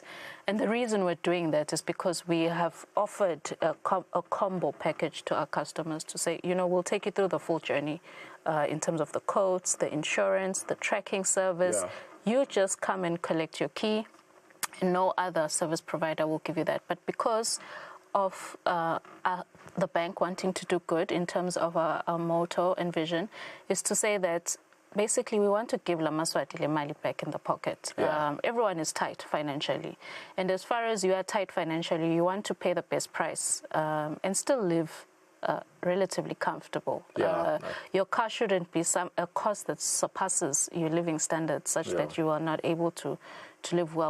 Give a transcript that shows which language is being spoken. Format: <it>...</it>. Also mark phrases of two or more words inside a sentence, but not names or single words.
<en>And the reason we're doing that is because we have offered a combo package to our customers to say, we'll take you through the full journey in terms of the quotes, the insurance, the tracking service. You just come and collect your key, and no other service provider will give you that. But because of the bank wanting to do good in terms of our motto and vision, is to say that basically, we want to give</en> <ss>Maswati le mali</ss> <en>back in the pocket. Everyone is tight financially. And as far as you are tight financially, you want to pay the best price and still live relatively comfortable. Your car shouldn't be a cost that surpasses your living standards such that you are not able to live well.</en>